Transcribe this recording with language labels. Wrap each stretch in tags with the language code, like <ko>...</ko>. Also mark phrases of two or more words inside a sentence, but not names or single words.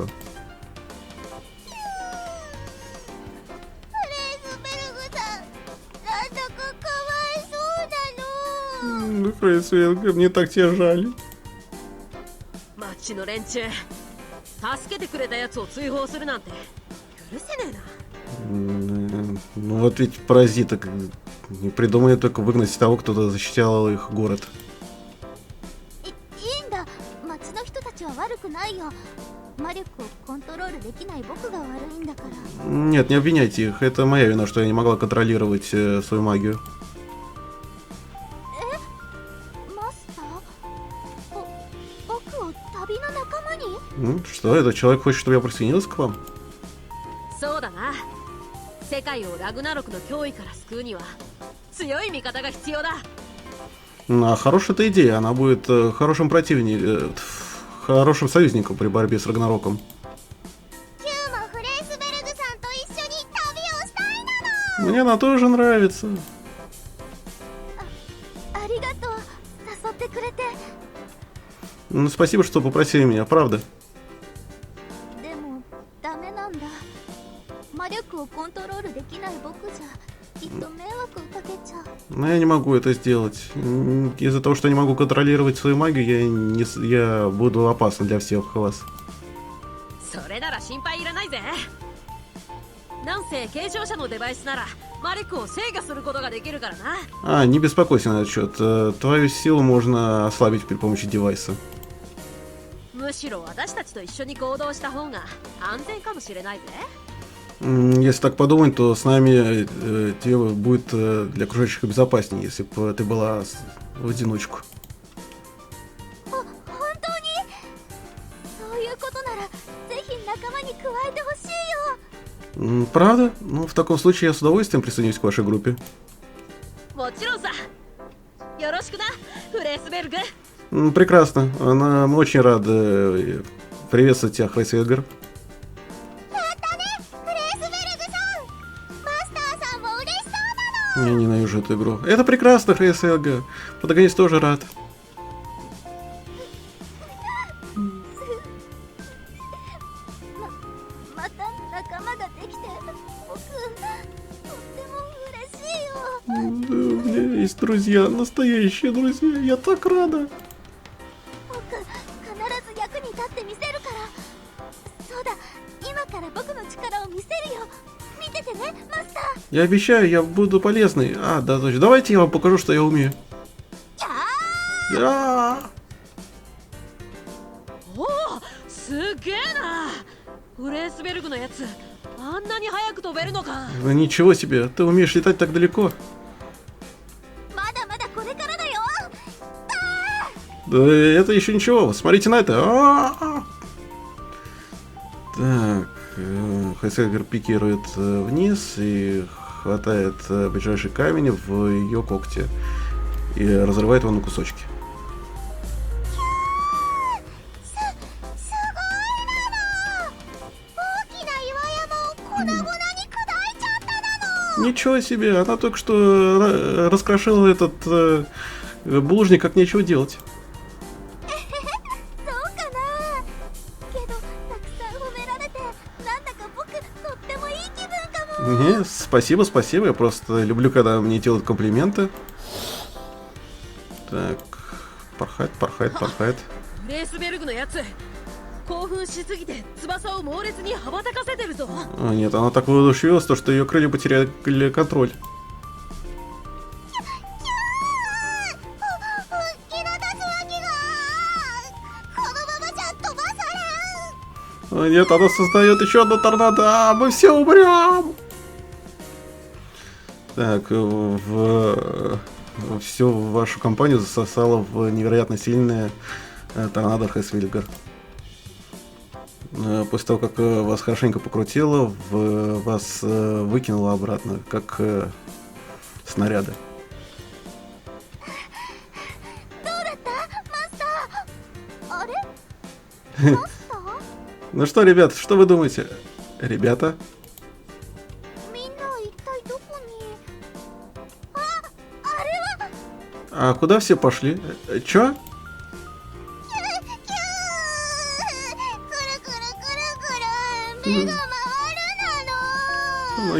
<ja>フレースベルグさん、なんだかかわいそうなの。</ja> <ru>Храйс Велгар, мне так тебя жаль.</ru> <ja>町の連中、助けてくれたやつを追放するなんて許せねえな。</ja> <ru>Ну вот ведь паразиты не придумали только выгнать того, кто защищал их город.</ru> <ja>いいんだ。町の人たちは悪くないよ。 魔力をコントロールできない僕が悪いんだから。</ja> <ru>Нет, не обвиняйте их. Это моя вина, что я не могла контролировать свою магию.</ru> <ja>マスター、僕を旅の仲間に？</ja> <ru>Что, этот человек хочет, чтобы я присоединился к вам?</ru> <ja>そうだな。世界をラグナロクの脅威から救うには強い味方が必要だ。</ja> <ru>А хорошая эта идея. Она будет хорошим противником, хорошим союзником при борьбе с Рагнароком.</ru> <ja>キューもフレースベルグさんと一緒に旅をしたいなの。</ja> <ru>Мне она тоже нравится.</ru> <ja>ありがとう、誘ってくれて。</ja> <ru>Спасибо, что попросили меня, правда.</ru> <ja>でもダメなんだ。魔力をコントロールできない僕じゃきっと迷惑をかけちゃう。</ja> <ru>Но я не могу это сделать. Из-за того, что не могу контролировать свою магию, я буду опасен для всех вас.</ru> <ja>それなら心配いらないぜ。なんせ継承者のデバイスなら魔力を制御することができるからな。</ja> <ru>Не беспокойся на этот счет. Твою силу можно ослабить при помощи девайса.</ru> <ja>むしろ私たちと一緒に行動した方が安全かもしれないぜ。</ja> <ru>Если так подумать, то с нами тебе будет для окружающих безопаснее, если бы ты была в одиночку.</ru> <ja>本当に？そういうことならぜひ仲間に加えてほしいよ。</ja> <ru>Правда? Ну, в таком случае я с удовольствием присоединюсь к вашей группе.</ru> <ja>もちろんさ。よろしくな、フレースベルグ。</ja> <ru>Прекрасно. Мы очень рады приветствовать тебя, Хрейсвельгер.</ru> <ja>やったね、フレースベルグさん。マスターさんも嬉しそうなの。</ja> <ru>Я ненавижу эту игру. Это прекрасно, Хрейсвельгер. Протагонист тоже рад.</ru> <ja>また仲間ができて僕とっても嬉しいよ。</ja> <ru>Да, у меня есть друзья, настоящие друзья. Я так рада.</ru> <ja>僕必ず役に立ってみせるから。そうだ、今から僕の力を見せるよ。見ててね、マスター。</ja> <ru>Я обещаю, я буду полезный. Да, точно. Давайте я вам покажу, что я умею. Да.</ru> <ja>おお、すげえな。フレースベルグのやつ、あんなに早く飛べるのか。</ja> <ru>Ничего себе, ты умеешь летать так далеко.</ru> <ja>まだまだこれからだよ。</ja> <ru>Да это еще ничего, смотрите на это. Так, Хрейсвельгер пикирует вниз и хватает ближайший камень в ее когте и разрывает его на кусочки.</ru> <ja>すごいなの。大きな岩山を粉々に砕いちゃったなの。</ja> <ru>Ничего себе, она только что раскрошила этот булыжник, как нечего делать.</ru> <ja>そうかな。けどたくさん褒められてなんだか僕とってもいい気分かも。</ja> <ru>Спасибо, спасибо, я просто люблю, когда мне делают комплименты. Так, порхает, порхает, порхает.</ru> <ja>フレースベルグのやつ、興奮しすぎて翼を猛烈に羽ばたかせてるぞ。</ja> <ru>Нет, она так воодушевилась, что ее крылья потеряли контроль.</ru> <ja>大きな竜巻がこのままじゃ飛ばされん。</ja> <ru>Нет, она создает еще одну торнадо, мы все умрем. Так, всю вашу компанию засосало в невероятно сильное торнадо Хрейсвельгер. После того, как вас хорошенько покрутило, вас выкинуло обратно, как снаряды.</ru> <ja>どうだったマスター？あれ？マスター？</ja> <ru>Ну что, ребята, что вы думаете? Ребята?</ru> <ja>みんな一体どこに？あれは？</ja> <ru>А куда все пошли? Чё?</ru> <ja>くるくるくるくる目が回るなの。</ja>